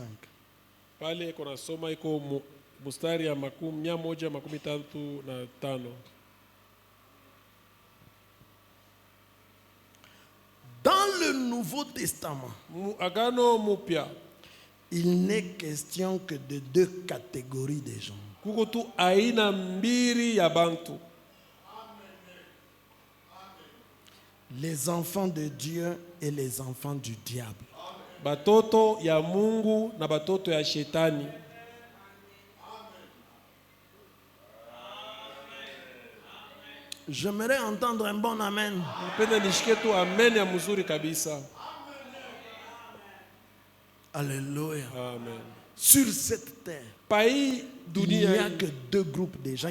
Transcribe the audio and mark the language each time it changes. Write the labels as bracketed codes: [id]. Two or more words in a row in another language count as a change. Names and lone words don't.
[sw] Pale kuna soma iko mstari ya 135. [fr] Dans le Nouveau Testament, [sw] Agano mupya, [fr] il n'est question que de 2 catégories de gens. [sw] Kuko tu aina mbili ya bantu. [fr] Les enfants de Dieu et les enfants du diable. [sw] Batoto ya Mungu na batoto ya shetani. [fr] J'aimerais entendre un bon amen. Alléluia. Amen. Sur cette terre, il n'y a que 2 groupes de gens.